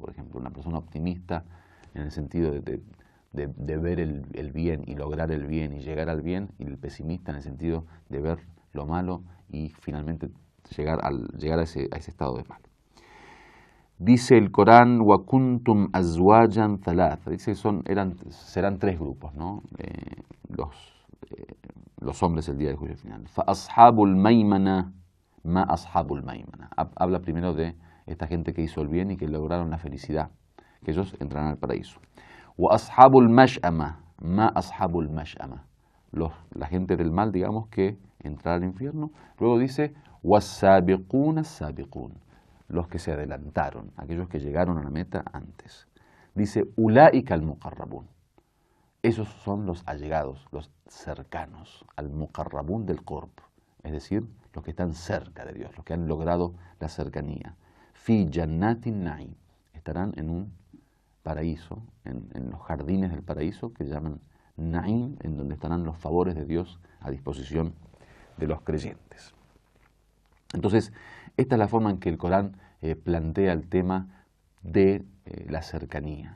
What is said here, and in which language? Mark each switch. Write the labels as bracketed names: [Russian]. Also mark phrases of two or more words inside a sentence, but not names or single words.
[Spanish] Por ejemplo, una persona optimista en el sentido de ver el bien y lograr el bien y llegar al bien, y el pesimista en el sentido de ver lo malo y finalmente llegar a ese estado de mal. Dice el Corán, [Arabic] وَكُنْتُمْ أَزْوَاجًا ثَلَاثًا. [Spanish] Dice serán tres grupos, ¿no? Los hombres el día del juicio final. [Arabic] فَأَصْحَابُ الْمَيْمَنَةِ مَا أَصْحَابُ الْمَيْمَنَةِ. [Spanish] Habla primero de esta gente que hizo el bien y que lograron la felicidad, que ellos entrarán al paraíso. [Arabic] وَأَصْحَابُ الْمَشْأَمَةِ مَا أَصْحَابُ الْمَشْأَمَةِ. [Spanish] La gente del mal, digamos, que entrará al infierno. Luego dice, [Arabic] وَالسَّابِقُونَ السَّابِقُونَ. [Spanish] Los que se adelantaron, aquellos que llegaron a la meta antes. Dice, [Arabic] أولئك المقربون. [Spanish] Esos son los allegados, los cercanos, al-muqarrabun del qurb, es decir, los que están cerca de Dios, los que han logrado la cercanía. [Arabic] في جنات نعيم. [Spanish] Estarán en un paraíso, en los jardines del paraíso que llaman na'im, en donde estarán los favores de Dios a disposición de los creyentes. Entonces, esta es la forma en que el Corán plantea el tema de la cercanía.